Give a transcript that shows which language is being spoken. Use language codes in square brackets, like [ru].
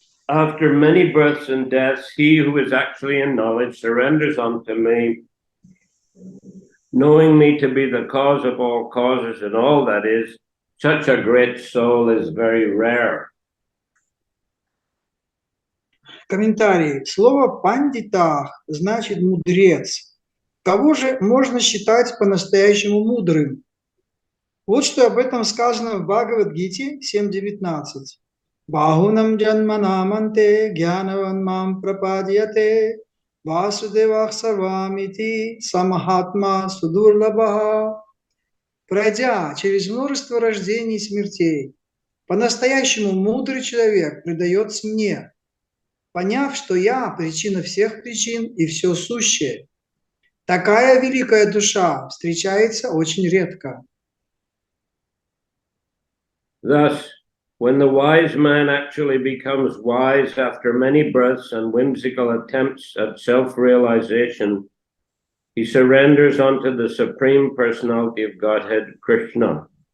[en] After many births and deaths, he who is actually in knowledge surrenders unto me, knowing me to be the cause of all causes and all that is. Such a great soul is very rare. [ru] Комментарий. Слово «пандитах» значит «мудрец». Кого же можно считать по-настоящему мудрым? Вот что об этом сказано в Бхагавад-гите 7.19. [sa] «Бахунам джанманаманте гьянаван мам прападьяте васудевах сарвамити самахатма судурлабха». [ru] Пройдя через множество рождений и смертей, по-настоящему мудрый человек предается мне, поняв, что я причина всех причин и все сущее. Такая великая душа встречается очень редко. [en] Thus, when the wise man actually becomes wise after many births and whimsical attempts at self-realization, he surrenders unto the Supreme Personality of Godhead, Krishna.